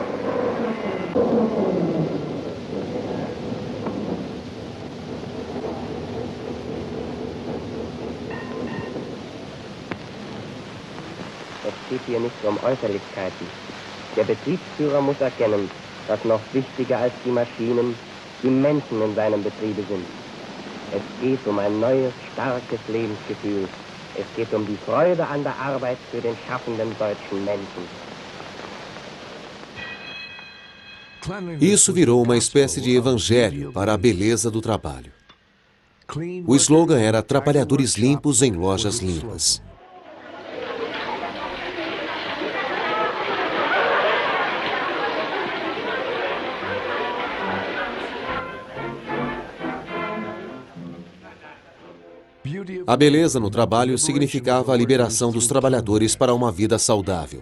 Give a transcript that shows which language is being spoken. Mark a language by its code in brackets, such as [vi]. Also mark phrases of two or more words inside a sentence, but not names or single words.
[de] Es geht hier nicht um Äußerlichkeiten. Der Betriebsführer muss erkennen, dass noch wichtiger als die Maschinen die Menschen in seinem Betriebe sind. Es geht um ein neues, starkes Lebensgefühl. Es geht um die Freude an der Arbeit für den schaffenden deutschen Menschen. [pt] Isso virou uma espécie de evangelho para a beleza do trabalho. O slogan era "Trabalhadores limpos em lojas limpas". A beleza no trabalho significava a liberação dos trabalhadores para uma vida saudável.